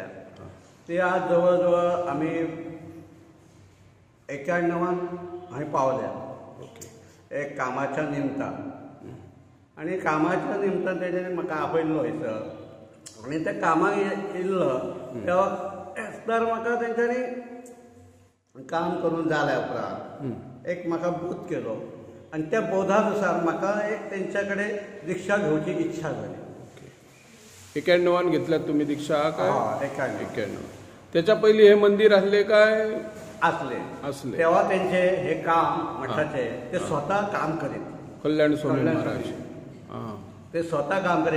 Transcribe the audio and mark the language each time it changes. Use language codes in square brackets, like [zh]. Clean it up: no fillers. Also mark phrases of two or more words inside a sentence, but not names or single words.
[kok] ते आज जवळजवळ आम्ही 91 हांवें पावल्या. एक कामाच्या निमतान आनी कामाच्या निमतान तेणें म्हाका आपयल्लो थंयसर आनी त्या कामाक येयल्लो तेन्ना म्हाका तेंच्यांनी काम करून जाल्या उपरांत एक म्हाका बोध केलो आणि त्या बोधानुसार म्हाका एक तेंच्याकडे दीक्षा घेवची इच्छा जाली. 91 घेतल्यात तुम्ही दीक्षा काय? 91. त्याच्या पयलीं हे मंदिर आसले काय? [mr] असले. तेव्हा त्यांचे हे काम मठाचे ते स्वतः काम करीत. कल्याण स्वामी महाराज ते स्वतः काम करीत.